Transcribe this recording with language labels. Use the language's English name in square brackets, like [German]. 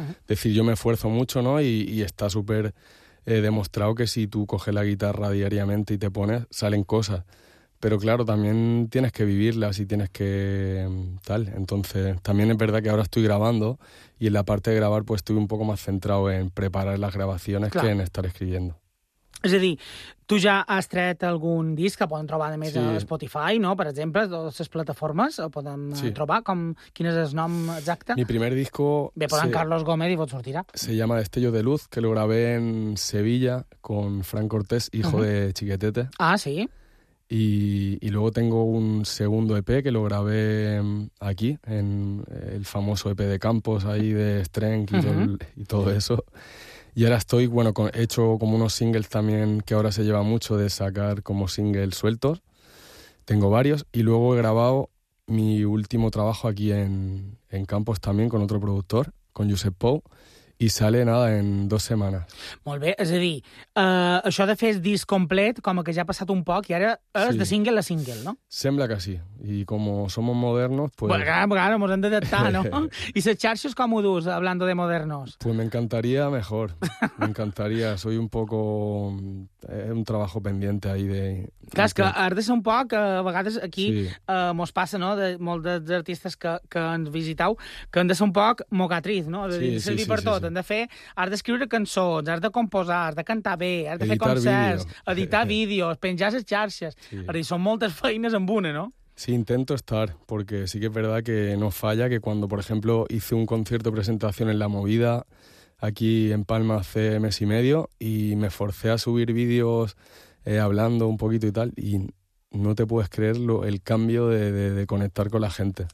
[Spanish] Decir, yo me esfuerzo mucho, no, y está súper demostrado que si tú coges la guitarra diariamente y te pones, salen cosas. Pero claro, también tienes que vivirlas y tienes que tal. Entonces, también es verdad que ahora estoy grabando y en la parte de grabar, pues, estoy un poco más centrado en preparar las grabaciones, claro, que en estar escribiendo. [Catalan] És a dir, tu ja has tret algun disc que poden trobar, a més, sí, a Spotify, no? Per exemple, totes les plataformes el poden, sí, trobar. Com, quin és el nom exacte? [Spanish] Mi primer disco... [Catalan] Bé, posant Carlos Gómez i vos sortirà. [Spanish] Se llama Destello de Luz, que lo grabé en Sevilla con Frank Cortés, hijo de Chiquetete. Ah, sí. Y luego tengo un segundo EP que lo grabé aquí, en el famoso EP de Campos, ahí de Strength y todo eso. Y ahora estoy, bueno, he hecho como unos singles también, que ahora se lleva mucho de sacar como singles sueltos. Tengo varios. Y luego he grabado mi último trabajo aquí en Campos también con otro productor, con Josep Pou. I sale, nada, en 2 setmanes. [Catalan] Molt bé, és a dir, això de fer el disc complet, com que ja ha passat un poc, i ara és de single a single, no? Sembla que sí, i com som modernos, pues... Bueno, claro, mos hem d'adaptar, no? I les xarxes com ho dus, [Spanish] hablando de modernos? Pues me encantaría mejor, me encantaría. Soy un poco... un trabajo pendiente ahí de... [Catalan] Clar, és que has de ser un poc, a vegades aquí mos passa, no?, de molts dels artistes que ens visiteu, que han de ser un poc mocatriz, no? Sí, sí, sí, sí. Han de fer, has d'escriure cançons, has de composar, has de cantar bé, has de editar fer concerts, vídeo, editar vídeos, penjar les xarxes. Sí. És a dir, són moltes feines en una, no? [Spanish] Sí, intento estar, porque sí que es verdad que no falla que cuando, por ejemplo, hice un concierto de presentación en La Movida, aquí en Palma, hace 1.5 meses, y me forcé a subir vídeos hablando un poquito y tal, y no te puedes creer el cambio de conectar con la gente.